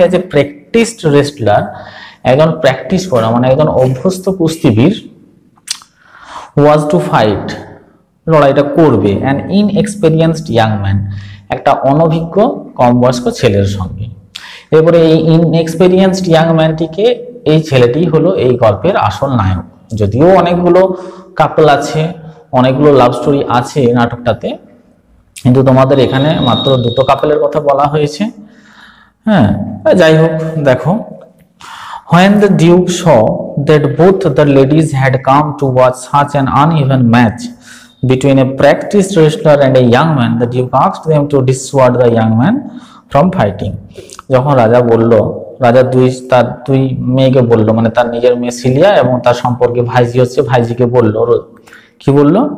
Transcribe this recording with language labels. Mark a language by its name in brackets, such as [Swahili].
[English] as a practised wrestler, [Bangla] একজন practice করা মানে একজন অভ্যস্ত কুস্তিবীর, [English] was to fight, [Bangla] লড়াইটা করবে, [English] an inexperienced young man, [Bangla] একটা অনভিজ্ঞ কম বয়স্ক ছেলের সঙ্গে। এরপরে এই ইনএক্সপেরিয়েন্সড ইয়াং ম্যানটিকে, এই ছেলেটি হলো এই গল্পের আসল নায়ক। যদিও অনেকগুলো কাপল আছে, অনেকগুলো লাভ স্টোরি আছে নাটকটাতে, কিন্তু তোমাদের এখানে মাত্র 2টো কাপলের কথা বলা হয়েছে। হ্যাঁ, যাই হোক, দেখো, [English] when the Duke saw that both the ladies had come to watch such an uneven match between a practiced wrestler and a young man, the Duke asked them to dissuade the young man from fighting. [Bangla] যখন রাজা তার দুই মেয়েকে বলল, মানে তার নিজের মেয়ে সিলিয়া এবং তার সম্পর্কে ভাইজি হচ্ছে, ভাইজিকে বলল, কি বলল?